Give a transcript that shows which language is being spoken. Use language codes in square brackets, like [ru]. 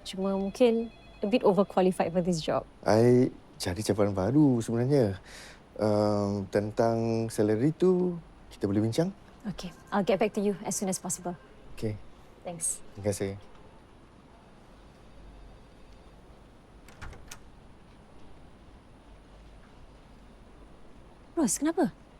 [ms] Cuma mungkin [en] a bit overqualified for this job. [ms] I cari cabaran baru sebenarnya. Tentang salary tu, kita boleh bincang? [en] Okay, I'll get back to you as soon as possible. Okay. Thanks. [ms] Terima kasih. Ros, kenapa?